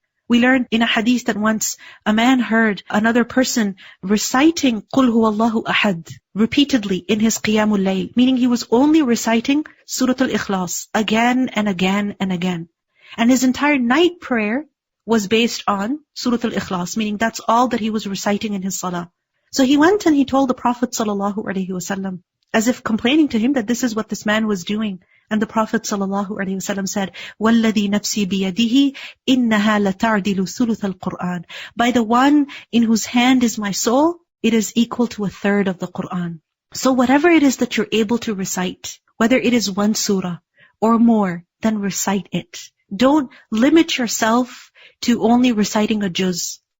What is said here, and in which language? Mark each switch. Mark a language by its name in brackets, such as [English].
[English] We learned in a hadith that once a man heard another person reciting [Arabic] قُلْ هُوَ اللَّهُ أَحَدٍ [English] repeatedly in his Qiyamul Layl, meaning he was only reciting Surah Al-Ikhlas again and again and again. And his entire night prayer was based on Surah Al-Ikhlas, meaning that's all that he was reciting in his salah. So he went and he told the Prophet ﷺ, as if complaining to him that this is what this man was doing. And the Prophet ﷺ said, [Arabic] وَالَّذِي نَفْسِي بِيَدِهِ إِنَّهَا لَتَعْدِلُ ثُلُثَ الْقُرْآنِ. [English] By the one in whose hand is my soul, it is equal to a third of the Qur'an. So whatever it is that you're able to recite, whether it is one surah or more, then recite it. Don't limit yourself to only reciting a juz.